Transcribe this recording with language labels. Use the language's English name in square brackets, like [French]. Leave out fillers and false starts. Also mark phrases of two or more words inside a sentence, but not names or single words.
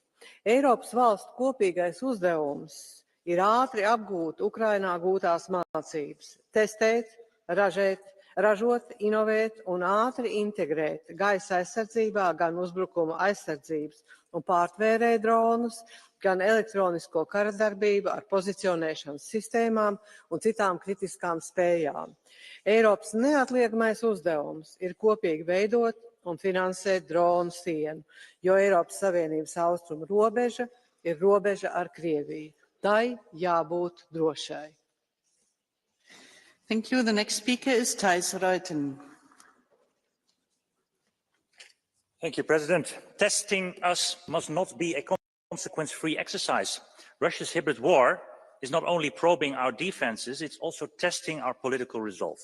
[Latvian] Eiropas valstu kopīgais uzdevums ir ātri apgūt Ukrainā gūtās mācības, testēt, ražot, inovēt un ātri integrēt gaisa aizsardzībā gan uzbrukuma aizsardzības un pārtvērē dronus, gan elektronisko karadarbību ar pozicionēšanas sistēmām un citām kritiskām spējām. Eiropas neatliekamais uzdevums ir kopīgi veidot un finansēt dronu sienu, jo Eiropas Savienības austrumu robeža ir robeža ar Krieviju. Tai jābūt drošai. [English] Thank you. The next speaker is Thijs Ruiten. Thank you, President. Testing us must not be a consequence-free exercise. Russia's hybrid war is not only probing our defenses, it's also testing our political resolve.